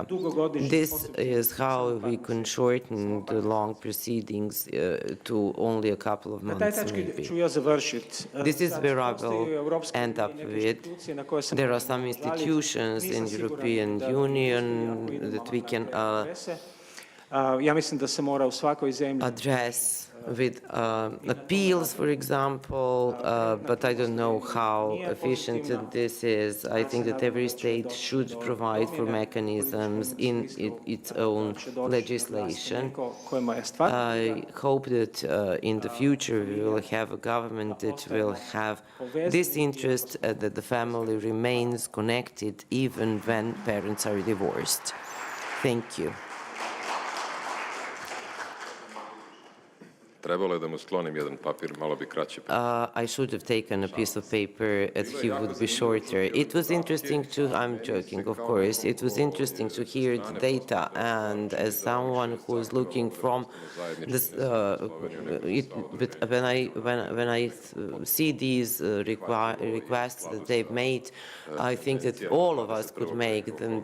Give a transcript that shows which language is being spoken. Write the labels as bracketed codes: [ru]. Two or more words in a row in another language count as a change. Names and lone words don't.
[en] This is how we can shorten the long proceedings to only a couple of months, maybe. This is where I will end up with. There are some institutions in European Union that we can [sr] Ja mislim da se mora u svakoj zemlji [en] address with appeals, for example, but I don't know how efficient this is. I think that every state should provide for mechanisms in its own legislation. I hope that in the future we will have a government that will have this interest that the family remains connected even when parents are divorced. Thank you. [sr] Trebalo je da mu sklonim jedan papir, malo bi kraći. [en] I should have taken a piece of paper and he would be shorter. It was interesting to, I'm joking, of course, it was interesting to hear the data, and as someone who is looking from this, but when I see these requests that they've made, I think that all of us could make them.